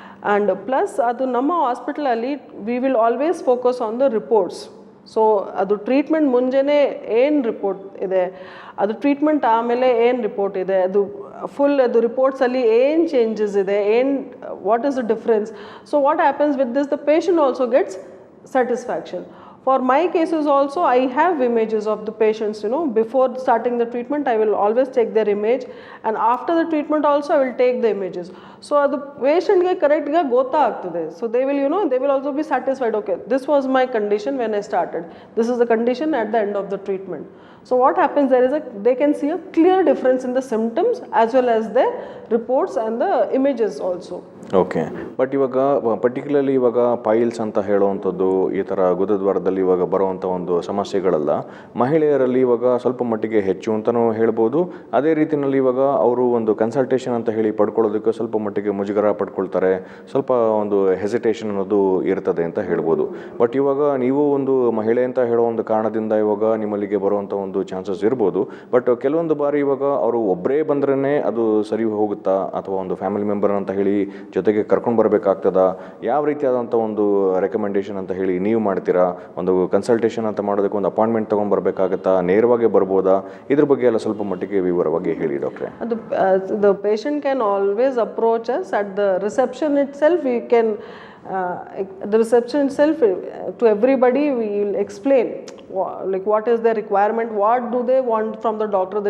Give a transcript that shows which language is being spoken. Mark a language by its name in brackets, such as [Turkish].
[English] and plus [Kannada] ಅದು ನಮ್ಮ ಹಾಸ್ಪಿಟಲಲ್ಲಿ [English] We will always focus on the reports. [Kannada] So ಅದು ಟ್ರೀಟ್ಮೆಂಟ್ ಮುಂಜಾನೆ ಏನು ರಿಪೋರ್ಟ್ ಇದೆ, ಅದು ಟ್ರೀಟ್ಮೆಂಟ್ ಆಮೇಲೆ ಏನು ರಿಪೋರ್ಟ್ ಇದೆ, ಅದು ರಿಪೋರ್ಟ್ಸಲ್ಲಿ ಏನು ಚೇಂಜಸ್ ಇದೆ, [English] What is the difference. So what happens with this, the patient also gets satisfaction. For my cases also, I have images of the patients, before starting the treatment, I will always take their image, and after the treatment also, I will take the images. So, the patient [Kannada] ge correct ga gota agtade. [English] So, they will also be satisfied, okay, this was my condition when I started. This is the condition at the end of the treatment. So, what happens, they can see a clear difference in the symptoms as well as the reports and the images also. Okay. [Kannada] But ಇವಾಗ particularly ಇವಾಗ piles ಅಂತ ಹೇಳುವಂಥದ್ದು ಈ ಥರ ಗುದದ್ವಾರದಲ್ಲಿ ಇವಾಗ ಬರುವಂಥ ಒಂದು ಸಮಸ್ಯೆಗಳೆಲ್ಲ ಮಹಿಳೆಯರಲ್ಲಿ ಇವಾಗ ಸ್ವಲ್ಪ ಮಟ್ಟಿಗೆ ಹೆಚ್ಚು ಅಂತಲೂ ಹೇಳ್ಬೋದು. ಅದೇ ರೀತಿಯಲ್ಲಿ ಇವಾಗ ಅವರು ಒಂದು ಕನ್ಸಲ್ಟೇಷನ್ ಅಂತ ಹೇಳಿ ಪಡ್ಕೊಳ್ಳೋದಕ್ಕೆ ಸ್ವಲ್ಪ ಮಟ್ಟಿಗೆ ಮುಜುಗರ ಪಡ್ಕೊಳ್ತಾರೆ, ಸ್ವಲ್ಪ ಒಂದು ಹೆಸಿಟೇಷನ್ ಅನ್ನೋದು ಇರ್ತದೆ ಅಂತ ಹೇಳ್ಬೋದು. ಬಟ್ ಇವಾಗ ನೀವು ಒಂದು ಮಹಿಳೆ ಅಂತ ಹೇಳೋ ಒಂದು ಕಾರಣದಿಂದ ಇವಾಗ ನಿಮ್ಮಲ್ಲಿಗೆ ಬರುವಂಥ ಒಂದು ಚಾನ್ಸಸ್ ಇರ್ಬೋದು. ಬಟ್ ಕೆಲವೊಂದು ಬಾರಿ ಇವಾಗ ಅವರು ಒಬ್ಬರೇ ಬಂದ್ರೇ ಅದು ಸರಿ ಹೋಗುತ್ತಾ, ಅಥವಾ ಒಂದು ಫ್ಯಾಮಿಲಿ ಮೆಂಬರ್ ಅಂತ ಹೇಳಿ ಜೊತೆಗೆ ಕರ್ಕೊಂಡು ಬರಬೇಕಾಗ್ತದ? ಯಾವ ರೀತಿಯಾದಂಥ ಒಂದು ರೆಕಮೆಂಡೇಶನ್ ಅಂತ ಹೇಳಿ ನೀವು ಮಾಡ್ತೀರಾ? ಒಂದು ಕನ್ಸಲ್ಟೇಷನ್ ಅಂತ ಮಾಡೋದಕ್ಕೆ ಒಂದು ಅಪಾಯಿಂಟ್ಮೆಂಟ್ ತೊಗೊಂಡ್ಬರ್ಬೇಕಾಗತ್ತಾ, ನೇರವಾಗಿ ಬರ್ಬೋದಾ? ಇದ್ರ ಬಗ್ಗೆ ಎಲ್ಲ ಸ್ವಲ್ಪ ಮಟ್ಟಿಗೆ ವಿವರವಾಗಿ ಹೇಳಿ ಡಾಕ್ಟ್ರೆ. [English] The patient can always approach us at the reception itself. We can the reception itself, to everybody we will explain like what is their requirement, what do they want from the doctor.